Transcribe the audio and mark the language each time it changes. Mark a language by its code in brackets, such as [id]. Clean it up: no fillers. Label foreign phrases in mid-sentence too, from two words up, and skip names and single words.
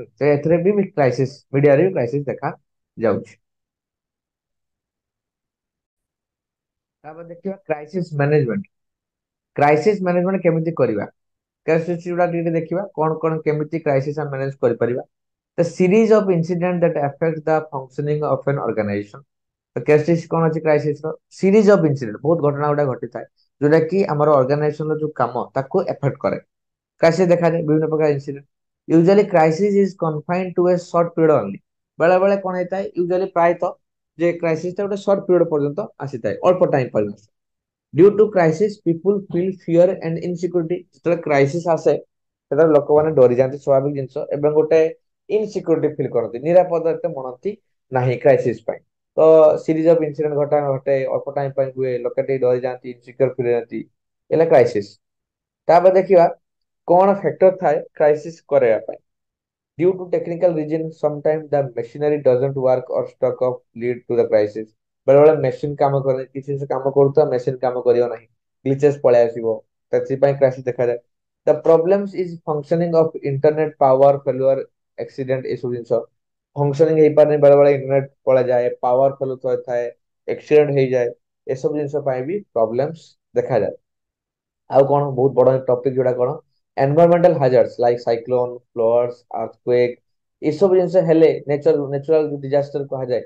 [or] ତ ଏଥିରେ ବି କ୍ରାଇସିସ୍, ମିଡିଆରେ ବି କ୍ରାଇସିସ୍ ଦେଖା ଯାଉଛି। ତାପରେ ଦେଖିବା [en] crisis management. crisis management [or] କେମିତି କରିବା? କ୍ରାଇସିସ୍ ଗୁଡା ଟିକେ ଦେଖିବା କଣ କଣ କେମିତି କ୍ରାଇସିସ୍ ଆମେ ମ୍ୟାନେଜ କରିପାରିବା। [en] the series of incident that affect the functioning of an organization। [or] ତ କ୍ରାଇସିସ୍ କଣ ଅଛି, କ୍ରାଇସିସ୍ ର [en] series of incident, [or] ବହୁତ ଘଟଣା ଗୁଡା ଘଟିଥାଏ ଯୋଉଟା କି ଆମର ଅର୍ଗାନାଇଜେସନ ର ଯୋଉ କାମ ତାକୁ ଏଫେକ୍ଟ କରେ। କ୍ରାଇସିସ୍ ଦେଖାଯାଏ ବିଭିନ୍ନ ପ୍ରକାର ଇନସିଡେଣ୍ଟ। [en] usually crisis is confined to a short period only. [or] ବେଳେ ବେଳେ କଣ ହେଇଥାଏ, ୟୁଜୁଆଲି ପ୍ରାୟତଃ ଯେ କ୍ରାଇସିସ୍ ଟା ଗୋଟେ [en] short period [or] ପର୍ଯ୍ୟନ୍ତ ଆସିଥାଏ, ଅଳ୍ପ ଟାଇମ ପର୍ଯ୍ୟନ୍ତ। [en] due to crisis people feel fear and insecurity. [or] ଯେତେବେଳେ କ୍ରାଇସିସ୍ ଆସେ ସେତେବେଳେ ଲୋକମାନେ ଡରିଯାନ୍ତି, ସ୍ୱାଭାବିକ ଜିନିଷ, ଏବଂ ଗୋଟେ [en] insecurity feel [or] କରନ୍ତି, ନିରାପଦ ଏତେ ମଣନ୍ତି ନାହିଁ କ୍ରାଇସିସ୍ ପାଇଁ। ତ [en] series of incident [or] ଘଟଣା ଘଟେ, ଅଳ୍ପ ଟାଇମ ପାଇଁ ହୁଏ, ଲୋକେ ଟିକେ ଡରିଯାନ୍ତି, [en] insecure feel [or] କରନ୍ତି, ହେଲା କ୍ରାଇସିସ୍। ତାପରେ ଦେଖିବା କଣ ଫ୍ୟାକ୍ଟର ଥାଏ କ୍ରାଇସିସ୍ କରେଇବା ପାଇଁ। [en] Due to technical reasons, sometimes the machinery doesn't work or stuck up lead to the crisis। [or] ବେଳେ ବେଳେ ମେସିନ କାମ କରେ, କିଛି ଜିନିଷ କାମ କରୁଥିବା ମେସିନ କାମ କରିବ ନାହିଁ, ଗ୍ଲିଚେସ୍ ପଳେଇ ଆସିବ, ସେଥିପାଇଁ କ୍ରାଇସିସ୍ ଦେଖାଯାଏ। [en] The problems is functioning of internet power failure accident, [or] ଏସବୁ ଜିନିଷ ଫଙ୍କସନିଂ ହେଇପାରେନି, ବେଳେ ବେଳେ ଇଣ୍ଟରନେଟ ପଳେଇ ଯାଏ, [en] power fail [or] ଥାଏ, ଏକ୍ସିଡେଣ୍ଟ ହେଇଯାଏ, ଏସବୁ ଜିନିଷ ପାଇଁ ବି ପ୍ରୋବ୍ଲେମ୍ସ ଦେଖାଯାଏ। ଆଉ କଣ ବହୁତ ବଡ ଟପିକ ଯୋଉଟା କଣ, [en] environmental hazards like cyclone, floods, earthquake, [or] ଏସବୁ ଜିନିଷ ହେଲେ [en] natural disaster [or] କୁହାଯାଏ।